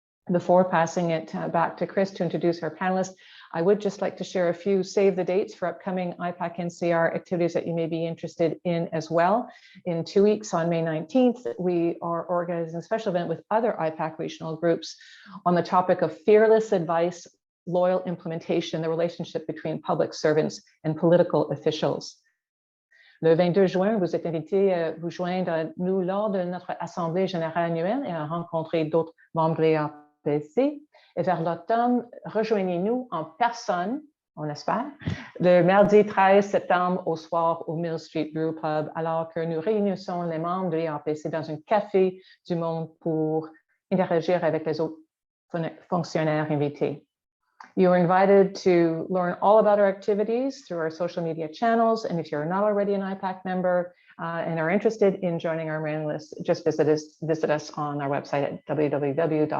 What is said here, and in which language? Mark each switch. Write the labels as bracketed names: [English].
[English] Before passing it back to Chris to introduce our panelists, I would just like to share a few save the dates for upcoming IPAC-NCR activities that you may be interested in as well. In 2 weeks, on May 19th, we are organizing a special event with other IPAC regional groups on the topic of fearless advice, loyal implementation, the relationship between public servants and political officials. [French] Le 22 juin, vous êtes invités à vous joindre à nous lors de notre Assemblée générale annuelle et à rencontrer d'autres membres de l'IAPC. Et vers l'automne, rejoignez-nous en personne, on espère, le mardi 13 septembre au soir au Mill Street Brew Pub, alors que nous réunissons les membres de l'IAPC dans un café du monde pour interagir avec les autres fonctionnaires invités. [English] You are invited to learn all about our activities through our social media channels. And if you're not already an IPAC member and are interested in joining our mailing list, just visit us on our website at www.ipac.ca.